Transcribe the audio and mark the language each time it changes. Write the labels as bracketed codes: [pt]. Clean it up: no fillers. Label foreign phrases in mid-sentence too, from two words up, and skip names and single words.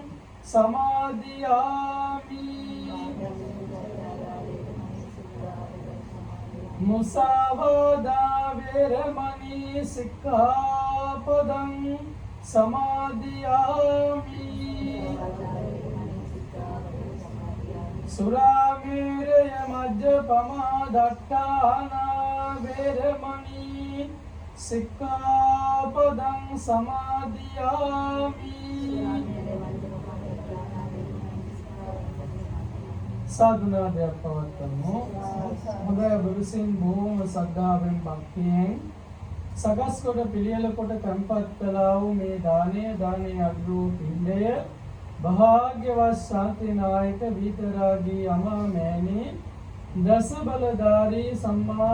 [pi] සමාදියාමි មុសាវាដាវេរមណីសិក្ខាបដံ සමාදියාමි សុរាមេរយមជ្ជបមាដដ្ឋានាវេរមណីសិក្ខាបដံ සමාදියාමි [si] සාදුනාදයක් පවත්වමු. හොඳයි ඔබ විසින් බොහොම ශ්‍රද්ධාවෙන් භක්තියෙන් සකස් කොට පිළියෙල කොට තැන්පත් කළා වූ මේ දානයේ අග්‍රෝ පිණ්ඩය භාග්‍යවත් ශාන්තිනායක විතරාගී අමාමෑණී දස බලධාරී සම්මා